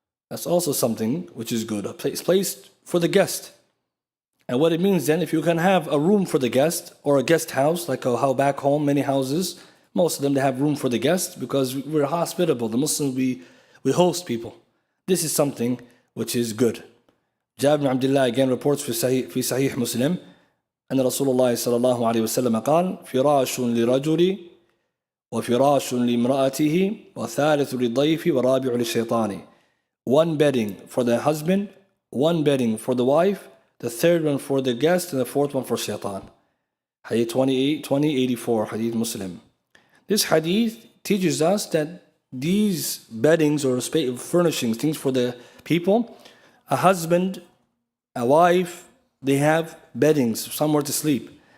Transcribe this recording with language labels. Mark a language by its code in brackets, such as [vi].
[en] That's also something which is good. A place for the guest. And what it means then, if you can have a room for the guest or a guest house, like how back home, many houses, most of them, they have room for the guest because we're hospitable. The Muslims, we host people. This is something which is good. Jabir bin Abdullah again reports [ar] في صحيح مسلم أن رسول الله صلى الله عليه وسلم قال فراش لرجل وفراش لامرأته وثالث للضيف ورابع للشيطان. [en] One bedding for the husband, one bedding for the wife, the third one for the guest, and the fourth one for shaitan. Hadith 2084, Hadith Muslim. This hadith teaches us that these beddings or furnishings, things for the people, a husband, a wife, they have beddings, somewhere to sleep.